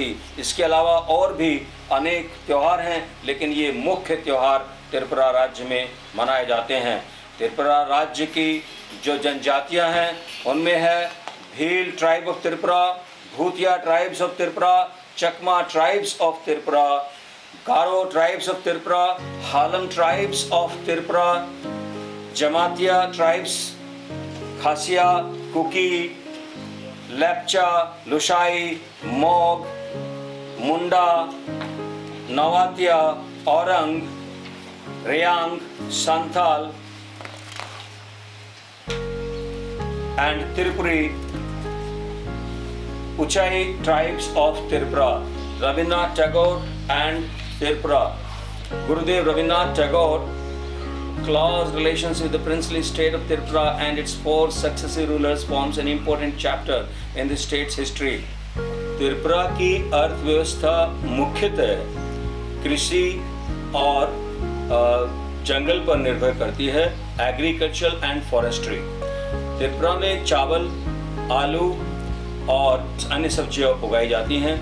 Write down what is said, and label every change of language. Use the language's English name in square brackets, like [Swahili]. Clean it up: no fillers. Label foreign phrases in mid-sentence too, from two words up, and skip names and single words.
[Hindi] इसके अलावा और भी अनेक त्योहार हैं, लेकिन ये मुख्य त्योहार त्रिपुरा राज्य में मनाए जाते हैं। त्रिपुरा राज्य की जो जनजातियां हैं उनमें है भील [English] tribe of Tripura, [Hindi] भूतिया [English] tribes of Tripura, [Hindi] चकमा [English] tribes of Tripura, [Hindi] गारो [English] tribes of Tripura, [Hindi] हालम [English] tribes of Tripura, [Hindi] जमातिया ट्राइब्स, खासिया, कुकी, लेप्चा, लुशाई, मोग, मुंडा, नवातिया, औरंग, रेयांग, संथाल, [English] and Tripuri Uchai tribes of Tripura, Rabindranath Tagore and Tripura. Gurudev Rabindranath Tagore close relations with the princely state of Tripura and its 4 successive rulers forms an important chapter in the state's history. [Hindi] त्रिपुरा की अर्थव्यवस्था मुख्यतः कृषि और जंगल पर निर्भर करती है, [English] agriculture and forestry. [Hindi] त्रिपुरा में चावल, आलू और अन्य सब्जियां उगाई जाती हैं।